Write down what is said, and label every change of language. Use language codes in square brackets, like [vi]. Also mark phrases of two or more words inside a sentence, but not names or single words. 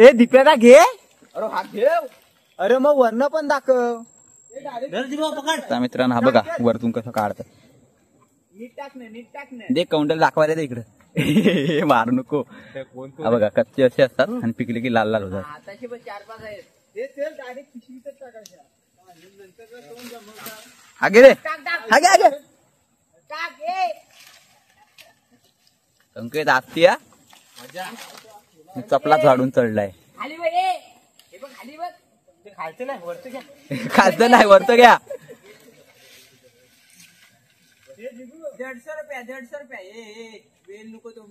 [mr] ए दीप्याला घे. अरे हा घेव. अरे मग वरनं पण दाखव. आता मित्रांनो हा बघा वरतून कसं काढतात. नीट टाकणे. दे कौंडल दाखवायला दे इकडे. मारू नको. हा बघा कच्चे असे असतात आणि पिकले की लाल लाल होतात. आताशी पण 4-5 आहेत. ते तेल डायरेक्ट पिशवीतच टाकायच्या. आगे रे आगे संकेत आत्या चपला झाडून चढलाय. खायचं नाही वरचं घ्या. खायचं नाही वरचं घ्या. 150 रुपये. वेल नको तो.